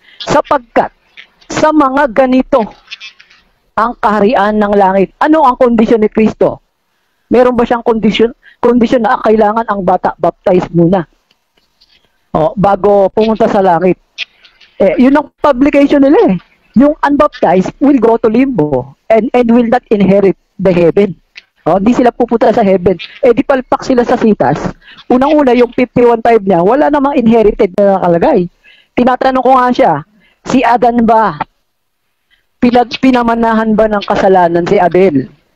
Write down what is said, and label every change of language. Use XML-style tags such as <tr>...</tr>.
<tl>Sapagkat sa mga ganito ang kaharian ng langit. Ano ang kondisyon ni Kristo? Meron ba siyang kondisyon na kailangan ang bata baptize muna bago pumunta sa langit? Yun ang publication nila eh.</tl> <en>Yung unbaptized will go to limbo and will not inherit the heaven.</en> <tl>Hindi sila pupunta sa heaven. Di palpak sila sa sitas. Unang-una, yung 51.5 niya, wala namang inherited na nakalagay. Tinatanong ko nga siya, si Adan ba? Pinamanahan ba ng kasalanan si Abel?</tl>